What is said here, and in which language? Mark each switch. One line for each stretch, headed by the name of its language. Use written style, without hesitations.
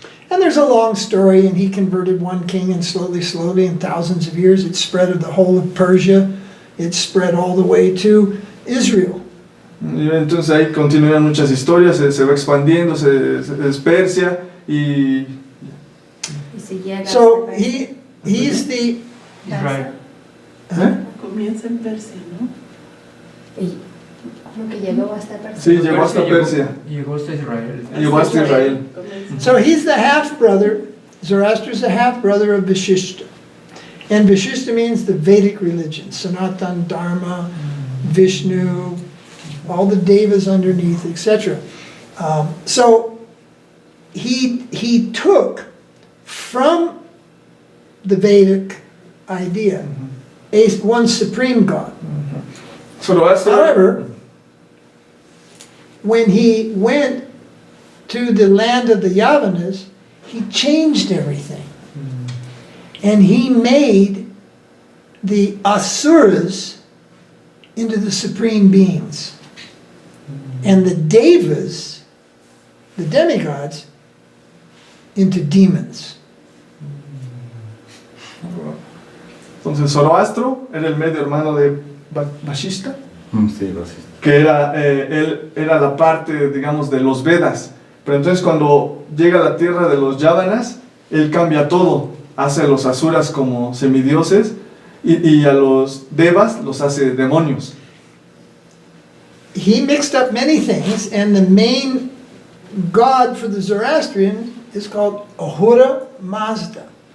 English: And there's a long story, and he converted one king, and slowly, in thousands of years, it spread of the whole of Persia. It spread all the way to Israel.
Spanish: Y entonces ahí continúan muchas historias, se va expandiendo, se dispersa y Y si llega
English: So
Spanish: hasta
English: he's the...
Spanish: Persia, Comienza en Persia, ¿no? y como que llegó hasta Persia. sí, llegó hasta Persia, Llegó hasta Israel. llegó hasta Israel.
English: So he's the half-brother, Zoroaster's the half-brother of Vashishta. And Vashishta means the Vedic religion, Sanatan, Dharma, Vishnu, all the devas underneath, etc. So he took from the Vedic idea one supreme God.
Spanish: Zoroastro,
English: However, when he went to the land of the Yavanas, he changed everything. And he made the Asuras into the supreme beings. And the Devas, the demigods, into demons.
Spanish: entonces Zoroastro era el medio hermano de Vashishta, Sí, gracias. que él era la parte, digamos, de los Vedas. Pero entonces cuando llega a la tierra de los Yavanas, él cambia todo, hace a los asuras como semidioses y a los devas los hace demonios.
English: He mixed up many things, and the main god for the Zoroastrian is called Ahura Mazda.